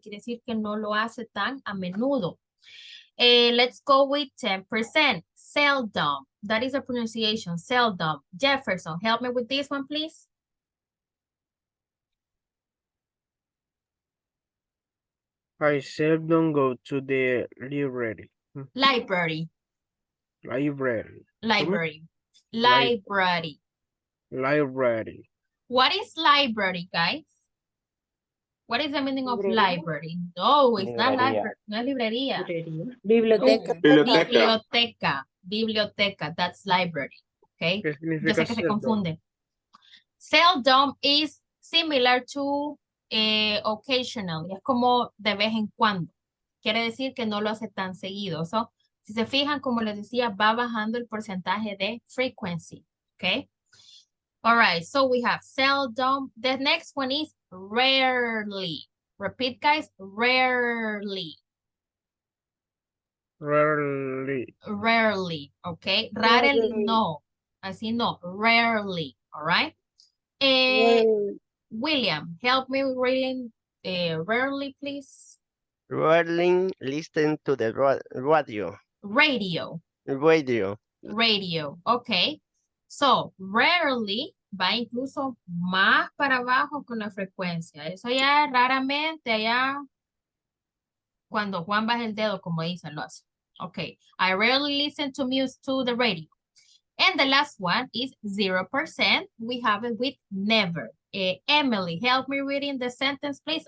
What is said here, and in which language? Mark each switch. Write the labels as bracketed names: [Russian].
[Spanish] Quiere decir que no lo hace tan a menudo. [English] Let's go with 10%. Seldom. That is a pronunciation. Seldom. Jefferson, help me with this one, please. I seldom go to the library. Library. Library. Library. Li- Library. Library. What is library, guys? What is the meaning of library? No, it's not library. [Spanish] No es librería. Biblioteca. [English] Biblioteca. Biblioteca. That's library. Okay. [Spanish] ¿Qué Yo significa sé que se [English] seldom? [Spanish] confunde. [English] Seldom is similar to occasionally. [Spanish] Es como de vez en cuando. Quiere decir que no lo hace tan seguido. So, si se fijan, como les decía, va bajando el porcentaje de frequency. [English] Okay. All right. So we have seldom. The next one is rarely. Repeat, guys. Rarely. Rarely. Rarely. Okay. Rarely, no. [Spanish] Así no. [English] Rarely. All right. William, help me with reading rarely, please. Rarely listen to the radio. Radio. Radio. Radio. Okay. [Spanish] So, rarely va incluso más para abajo con la frecuencia. Eso ya raramente allá cuando Juan baja el dedo, como dicen, lo hace. [English] Okay. I rarely listen to music to the radio. And the last one is 0%. We have it with never. Emily, help me reading the sentence, please.